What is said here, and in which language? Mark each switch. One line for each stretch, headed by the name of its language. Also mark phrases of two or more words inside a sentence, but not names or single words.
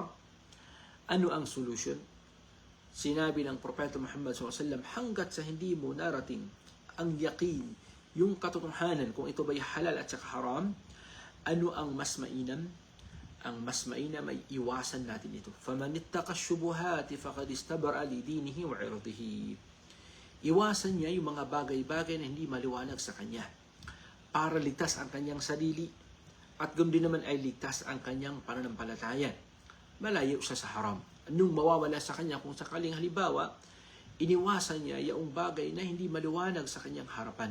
Filipino: Ano ang solusyon? Sinabi ng Propeta Muhammad SAW, hanggat sa hindi mo narating ang yaqin, yung katotohanan kung ito ba'y halal at saka haram, ano ang mas mainam? Ang mas mainam ay iwasan natin ito.
Arabic: فَمَنِ اتَّقَى الشُّبُهَاتِ فَقَدْ اسْتَبْرَأَ لِدِينِهِ وَعِرْضِهِ.
Filipino: Iwasan niya yung mga bagay-bagay na hindi maliwanag sa kanya para ligtas ang kanyang sarili at ganoon din naman ay ligtas ang kanyang pananampalataya. Malayo siya sa haram. Anong mawawala sa kanya kung sakaling halimbawa, iniwasan niya yung bagay na hindi maliwanag sa kanyang harapan.